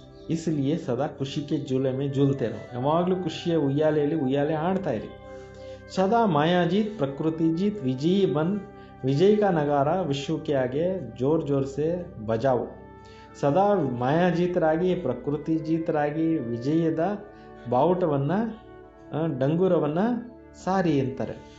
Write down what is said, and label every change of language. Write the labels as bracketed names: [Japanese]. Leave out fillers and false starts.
[Hindi] इसलिए सदा खुशी के झूले में झूलते रहो. [Kannada] ಯಾವಾಗಲೂ ಖುಷಿಯ ಉಯ್ಯಾಲೆಯಲ್ಲಿ ಉಯ್ಯಾಲೆ ಆಡ್ತಾ ಇರಿ. [Hindi] सदा मायाजीत प्रकृति जीत विजयी बन विजय का नगारा विश्व के आगे जोर जोर से बजाओ. [Kannada] ಸದಾ ಮಾಯಾಜೀತರಾಗಿ ಪ್ರಕೃತಿ ಜೀತರಾಗಿ ವಿಜಯದ ಬಾವುಟವನ್ನು ಡಂಗೂರವನ್ನು ಸಾರಿ ಅಂತಾರೆ.